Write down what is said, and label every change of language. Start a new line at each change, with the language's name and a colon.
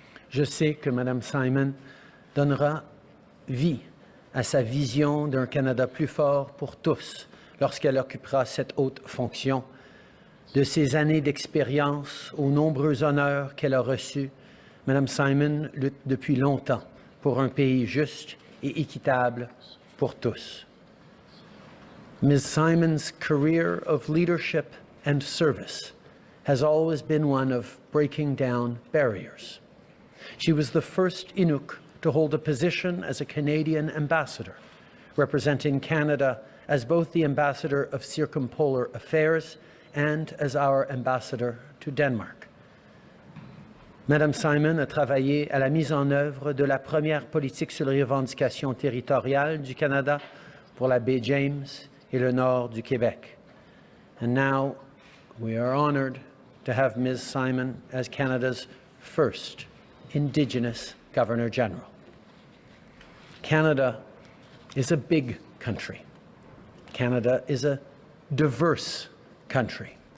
French: Je sais que Madame Simon donnera vie à sa vision d'un Canada plus fort pour tous lorsqu'elle occupera cette haute fonction. De ses années d'expérience aux nombreux honneurs qu'elle a reçus, Mme Simon lutte depuis longtemps pour un pays juste et équitable pour tous.
English: Ms. Simon's career of leadership and service has always been one of breaking down barriers. She was the first Inuk to hold a position as a Canadian ambassador, representing Canada as both the ambassador of circumpolar affairs and as our ambassador to Denmark.
French: Madame Simon a travaillé à la mise en œuvre de la première politique sur les revendications territoriales du Canada pour la baie James et le nord du Québec.
English: And now we are honored to have Ms. Simon as Canada's first Indigenous Governor-General. Canada is a big country. Canada is a diverse country.